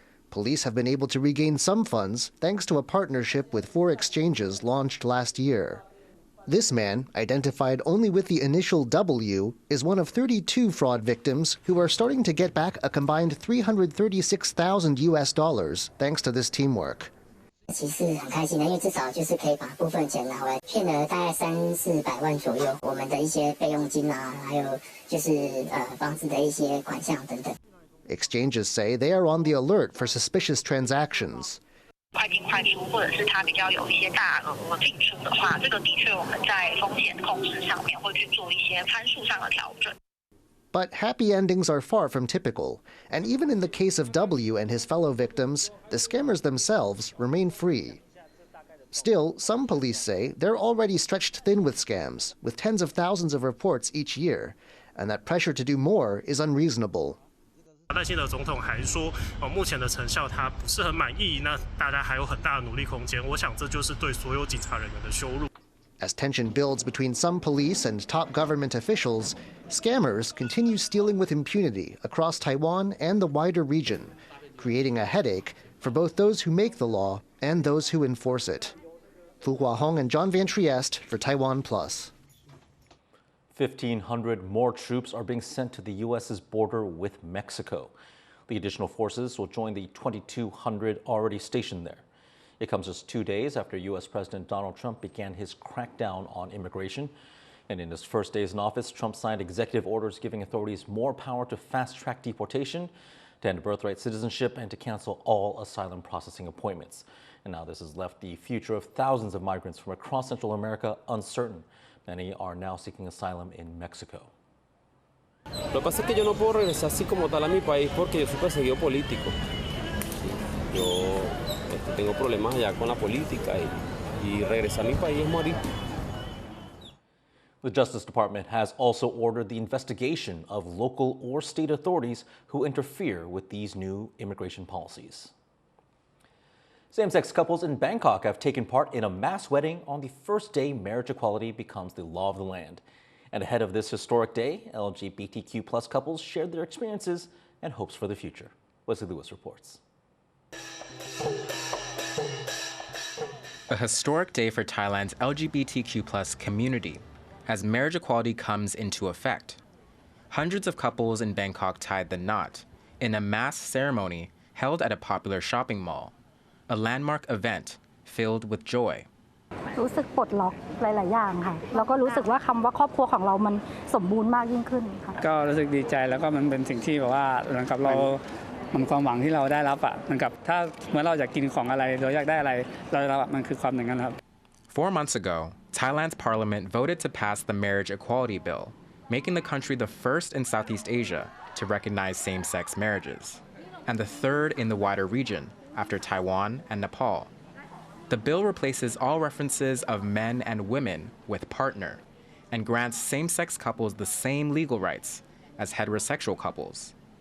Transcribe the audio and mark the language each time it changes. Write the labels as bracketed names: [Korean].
[English] Police have been able to regain some funds thanks to a partnership with 4 exchanges launched last year. This man, identified only with the initial W, is one of 32 fraud victims who are starting to get back a combined $336,000 US thanks to this teamwork. [Chinese] 其实很开心的，因为至少就是可以把部分钱拿回来，骗了大概300-400万左右，我们的一些备用金啊，还有就是房子的一些款项等等。 [English] Exchanges say they are on the alert for suspicious transactions. [Chinese] 快进快出，或者是它比较有一些大额进出的话，这个的确我们在风险控制上面会去做一些参数上的调整。 [English] But happy endings are far from typical, and even in the case of W and his fellow victims, the scammers themselves remain free. Still, some police say they're already stretched thin with scams, with tens of thousands of reports each year, and that pressure to do more is unreasonable. [Chinese] 赖清德总统还说，目前的成效他不是很满意，那大家还有很大的努力空间。我想这就是对所有警察人员的羞辱。 [English] As tension builds between some police and top government officials, scammers continue stealing with impunity across Taiwan and the wider region, creating a headache for both those who make the law and those who enforce it. Fu Huahong and John Van Trieste for TaiwanPlus. 1,500 more troops are being sent to the U.S.'s border with Mexico. The additional forces will join the 2,200 already stationed there. It comes just 2 days after U.S. President Donald Trump began his crackdown on immigration. And in his first days in office, Trump signed executive orders giving authorities more power to fast-track deportation. to end birthright citizenship and to cancel all asylum processing appointments. And now this has left the future of thousands of migrants from across Central America uncertain. Many are now seeking asylum in Mexico. [Spanish] Lo que pasa es que yo no puedo regresar así como tal a mi país porque yo soy perseguido político. Yo tengo problemas allá con la política y regresar a mi país es morir. [English] The Justice Department has also ordered the investigation of local or state authorities who interfere with these new immigration policies. Same-sex couples in Bangkok have taken part in a mass wedding on the first day marriage equality becomes the law of the land. And ahead of this historic day, LGBTQ+ couples shared their experiences and hopes for the future. Wesley Lewis reports. A historic day for Thailand's LGBTQ+ community as marriage equality comes into effect. Hundreds of couples in Bangkok tied the knot in a mass ceremony held at a popular shopping mall, a landmark event filled with joy. [Thai] รู้สึกปลดล็อกหลายๆอย่างค่ะแล้วก็รู้สึกว่าคำว่าครอบครัวของเรามันสมบูรณ์มากยิ่งขึ้นค่ะก็รู้สึกดีใจแล้วก็มันเป็นสิ่งที่แบบว่าเหมือนกับเรามันความหวังที่เราได้รับอ่ะเหมือนกับถ้าเมื่อเราอยากกินของอะไรเราอยากได้อะไรเราได้รับมันคือความอย่างนั้นครับ [English] 4 months ago, Thailand's parliament voted to pass the marriage equality bill, making the country the first in Southeast Asia to recognize same-sex marriages, and the third in the wider region after Taiwan and Nepal. The bill replaces all references of men and women with partner and grants same-sex couples the same legal rights as heterosexual couples.